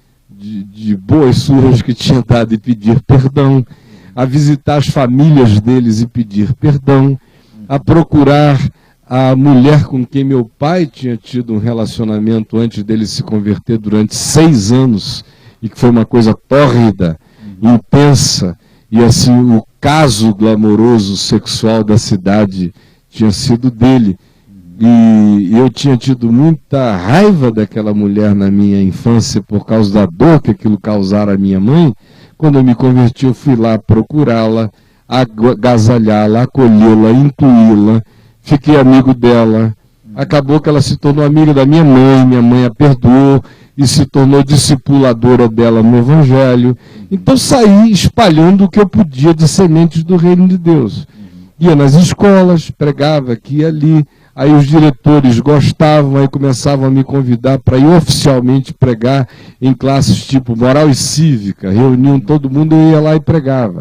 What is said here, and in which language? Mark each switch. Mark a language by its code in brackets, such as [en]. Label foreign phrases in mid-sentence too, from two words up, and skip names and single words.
[pt] de boas surras que tinha dado e pedir perdão, a visitar as famílias deles e pedir perdão, a procurar a mulher com quem meu pai tinha tido um relacionamento antes dele se converter durante 6 anos, e que foi uma coisa tórrida, intensa, e assim o caso glamouroso sexual da cidade tinha sido dele. E eu tinha tido muita raiva daquela mulher na minha infância por causa da dor que aquilo causara à minha mãe. Quando eu me converti, eu fui lá procurá-la, agasalhá-la, acolhê-la, incluí-la, fiquei amigo dela. Acabou que ela se tornou amiga da minha mãe a perdoou e se tornou discipuladora dela no Evangelho. Então saí espalhando o que eu podia de sementes do reino de Deus. Ia nas escolas, pregava aqui e ali, aí os diretores gostavam, aí começavam a me convidar para ir oficialmente pregar em classes tipo moral e cívica, reuniam todo mundo e eu ia lá e pregava.